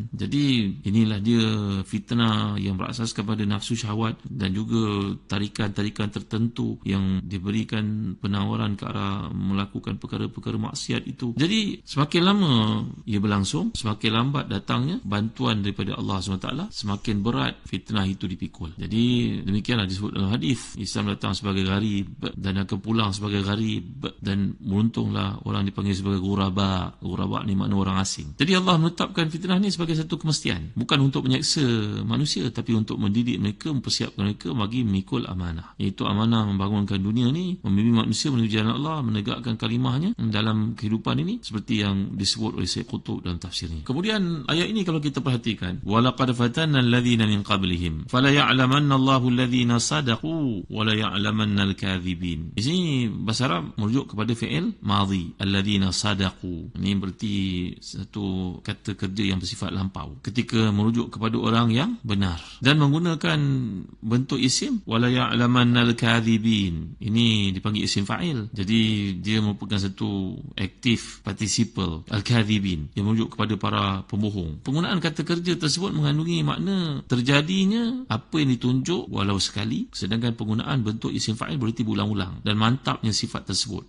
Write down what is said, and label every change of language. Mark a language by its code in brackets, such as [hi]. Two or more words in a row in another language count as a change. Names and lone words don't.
[ms] Jadi inilah dia fitnah yang berasaskan pada nafsu syahwat dan juga tarikan-tarikan tertentu yang diberikan penawaran ke arah melakukan perkara-perkara maksiat itu. Jadi semakin lama ia berlangsung, semakin lambat datangnya bantuan daripada Allah SWT, semakin berat fitnah itu dipikul. Jadi demikianlah disebut dalam hadis, Islam datang sebagai gharib dan akan pulang sebagai gharib, dan beruntunglah orang dipanggil sebagai ghuraba. Ghuraba ni makna orang asing. Jadi Allah menetapkan fitnah ni sebagai satu kemestian, bukan untuk menyeksa manusia, tapi untuk mendidik mereka, mempersiapkan mereka bagi memikul amanah, iaitu amanah membangunkan dunia ni, membimbing manusia menuju jalan Allah, menegakkan kalimahnya dalam kehidupan ini, seperti yang disebut oleh Syekh Qutb dalam tafsirnya. Kemudian ayat ini kalau kita perhatikan, [ar] ولقد فتنا الذين من قبلهم فليعلمن الله الذين صدقوا وليعلمن الكاذبين. [ms] Di sini bahasa Arab merujuk kepada [ar] فعل ماض, الذين صدقوا. [ms] Ini berarti satu kata kerja yang bersifat lampau ketika merujuk kepada orang yang benar, dan menggunakan bentuk isim [ar] وليعلمن الكاذبين. [ms] Ini dipanggil [ar] اسم فاعل, [ms] jadi dia merupakan satu [en] aktif participle, [ms] al-kadhibin, yang merujuk kepada para pembohong. Penggunaan kata kerja tersebut mengandungi makna terjadinya apa yang ditunjuk walau sekali, sedangkan penggunaan bentuk [ar] اسم فاعل [ms] berarti berulang-ulang, dan mantapnya sifat tersebut.